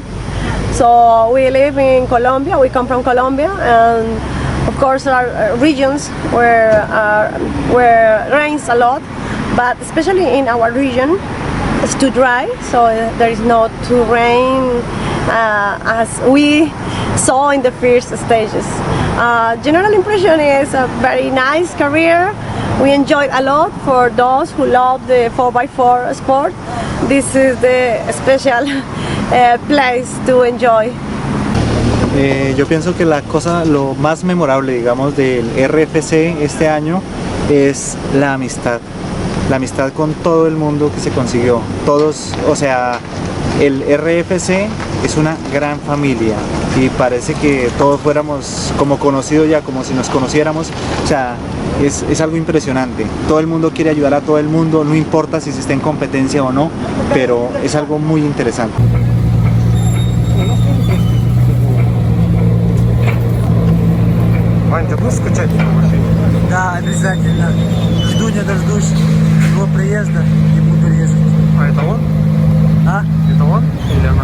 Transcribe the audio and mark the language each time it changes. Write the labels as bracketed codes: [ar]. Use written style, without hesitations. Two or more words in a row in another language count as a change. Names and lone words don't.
[en] So we live in Colombia, we come from Colombia, and of course there are regions where rains a lot, but especially in our region it's too dry, so there is not too rain as we saw in the first stages. General impression is a very nice career. We enjoyed a lot. For those who love the 4x4 sport, this is the special place to enjoy. [es] Yo pienso que lo más memorable, digamos, del RFC este año es la amistad con todo el mundo que se consiguió. Todos, o sea, el RFC es una gran familia y parece que todos fuéramos como conocidos ya, como si nos conociéramos. O sea, es algo impresionante. Todo el mundo quiere ayudar a todo el mundo, no importa si se está en competencia o no, pero es algo muy interesante. [ru] Вань, ты будешь скучать на машине? Да, обязательно. Жду не дождусь его приезда и буду резать. А это он? А? Это он или она?